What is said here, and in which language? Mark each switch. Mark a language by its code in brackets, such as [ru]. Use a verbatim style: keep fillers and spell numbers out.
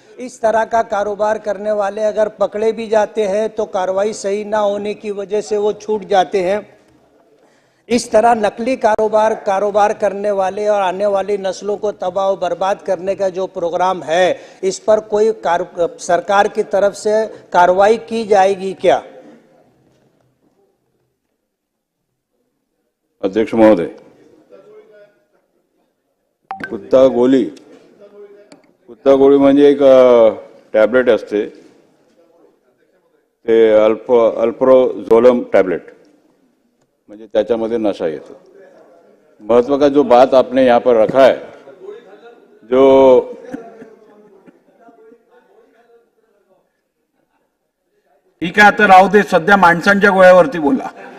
[hi] इस तरह का कारोबार करने वाले अगर पकड़े भी जाते हैं तो कार्रवाई सही ना होने की वजह से वो छूट जाते हैं। इस तरह नकली कारोबार कारोबार करने वाले और आने वाली नस्लों को तबाह और बर्बाद करने का जो प्रोग्राम है, इस पर कोई सरकार की तरफ से कार्रवाई की जाएगी क्या? [mr] अध्यक्ष महोदय, कुत्ता गोळी कुत्ता गोळी म्हणजे एक टॅबलेट असते, ते अल्प अल्प्रोझोलम टॅबलेट, म्हणजे त्याच्यामध्ये नशा येतो। [hi] महत्व का जो बात आपने यहाँ पर रखा है, जो [mr] ठीक आहे आता राहू दे, सध्या माणसांच्या गोळ्यावरती बोला।